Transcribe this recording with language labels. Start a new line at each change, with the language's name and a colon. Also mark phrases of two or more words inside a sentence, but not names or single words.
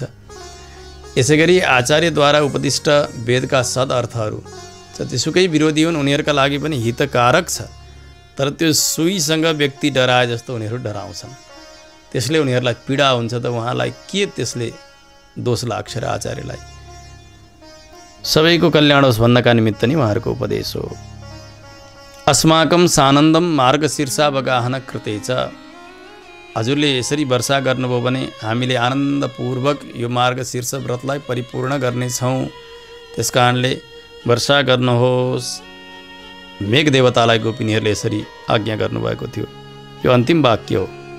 Nepali: यसै गरी आचार्यद्वारा उपदिष्ट वेदका सद अर्थहरू जतिसुकै विरोधी हुन् उनीहरूका लागि पनि हितकारक छ। तर त्यो सुईसँग व्यक्ति डराए जस्तो उनीहरू डराउँछन्, त्यसले उनीहरूलाई पीडा हुन्छ। त उहाँलाई के त्यसले दोष लाग्छ र आचार्यलाई? सबैको कल्याण होस् भन्नका निमित्त नै उहाँहरूको उपदेश हो।
Sanskrit: अस्माकं सानन्दम मार्गशीर्षावगाहन कृते च।
Nepali: हजुरले यसरी वर्षा गर्नुभयो भने हामीले आनन्दपूर्वक यो मार्गशीर्ष व्रतलाई परिपूर्ण गर्नेछौँ। त्यस कारणले वर्षा गर्नुहोस्। मेघ देवतालाई गोपिनीहरूले यसरी आज्ञा गर्नुभएको थियो। यो अन्तिम वाक्य हो।